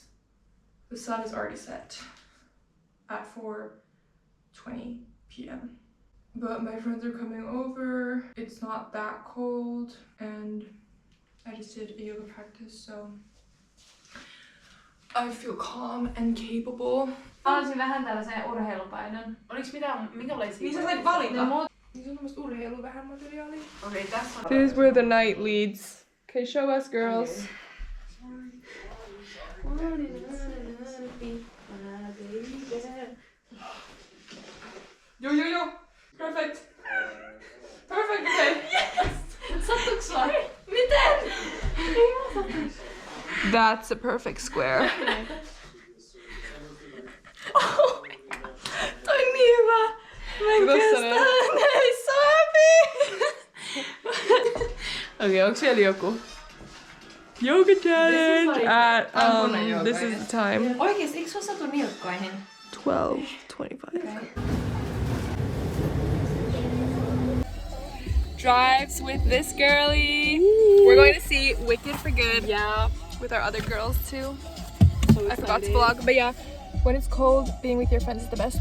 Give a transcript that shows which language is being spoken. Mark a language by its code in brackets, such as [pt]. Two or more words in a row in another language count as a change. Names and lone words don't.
[en] The sun is already set at 4:20 p.m. But my friends are coming over. It's not that cold and I just did a yoga practice, so I feel calm and capable. [fi] Haluaisin vähän tällaisen urheilupainon. Oliks minkälaisia? Niin sä sait valita. No, Niin se on tämmöstä urheilu vähän materiaalia. okei, tässä on. [en] This is where the night leads. Okay, show us, girls. Yo. Perfect. Perfect, okay. Yes! [fi] Sattuks vaan? Miten? [en] That's a perfect square. Oh my god. [fi] Toi on niin hyvä. Mä en Kiitos, kestä. Sane. [en] I'm so happy. [fi] Okay, onko siellä joku? [en] Yoga challenge like at Tampone yoga, this is the time. [fi] Oikeesti, eikö sua satu nilkkoihin? [en] 12:25. Drives with this girly. We're going to see Wicked for Good. Yeah. With our other girls too. So I forgot to vlog, but yeah, when it's cold, being with your friends is the best.